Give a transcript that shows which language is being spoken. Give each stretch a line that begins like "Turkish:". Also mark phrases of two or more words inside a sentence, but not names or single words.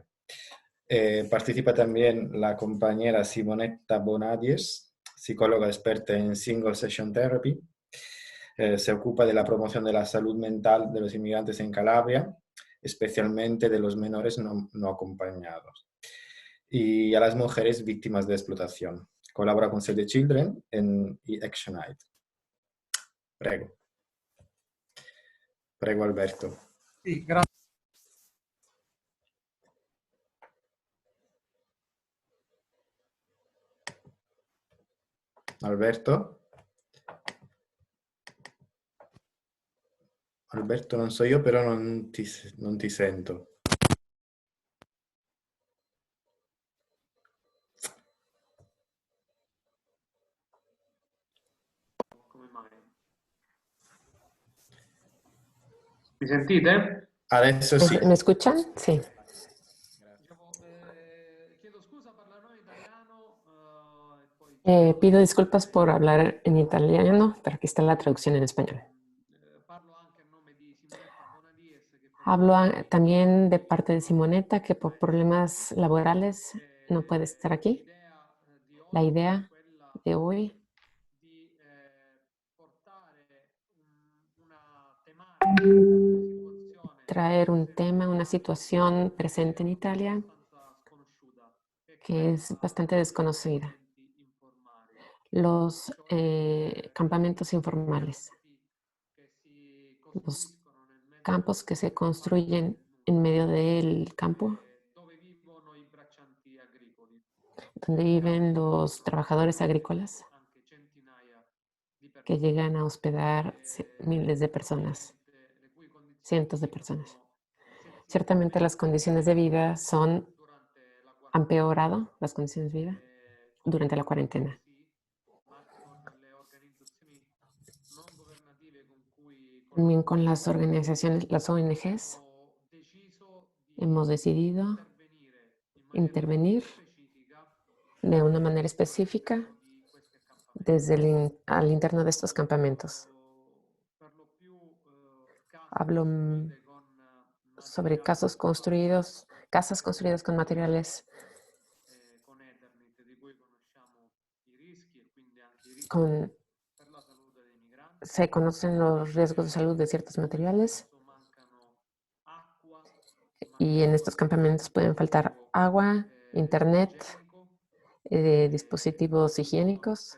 Spanish: Participa también la compañera Simonetta Bonadies, psicóloga experta en
English: Single Session Therapy.
Spanish: Se ocupa de la promoción de la salud mental de los inmigrantes en Calabria, especialmente de los menores no acompañados, y a las mujeres víctimas de explotación. Colabora con Save the Children y Action Aid.
Italian: Prego. Prego, Alberto. Sí, grazie. Alberto. Alberto non so io, però non ti sento. Come mai? Mi sentite? Adesso sì.
Spanish: ¿Me escuchan? Sí.
Italian: Chiedo scusa, parlerò in italiano e poi...
Spanish: Pido disculpas por hablar en italiano, pero aquí está la traducción en español.
Italian: Parlo anche a nome di Simonetta Bonadies, che
Spanish: Hablo también de parte de Simonetta, que por problemas laborales no puede estar aquí. La idea de hoy
Italian: di portare una tematica, una situazione
Spanish: traer un tema, una situación presente en Italia
Italian: abbastanza sconosciuta,
Spanish: que es bastante desconocida.
Italian: informali.
Spanish: Los campamentos informales,
Italian: Che si
Spanish: los
Italian: costruiscono nel mezzo
Spanish: campos que se construyen en medio del campo,
Italian: dove vivono i braccianti agricoli.
Spanish: donde viven los trabajadores agrícolas
Italian: Anche centinaia di persone.
Spanish: que llegan a hospedar miles de personas,
Italian: Le cui condizioni
Spanish: cientos de personas.
Italian: sono
Spanish: Ciertamente las condiciones de vida
Italian: durante la
Spanish: han empeorado, las condiciones de vida, durante la cuarentena.
Italian: ma con le organizzazioni non governative con cui
Spanish: También con las organizaciones, las ONGs,
Italian: ho deciso di
Spanish: hemos decidido
Italian: intervenire in
Spanish: intervenir de una manera específica desde al interno de estos campamentos. Hablo sobre casas construidas con materiales se conocen los riesgos de salud de ciertos materiales y en estos campamentos pueden faltar agua, internet, dispositivos higiénicos.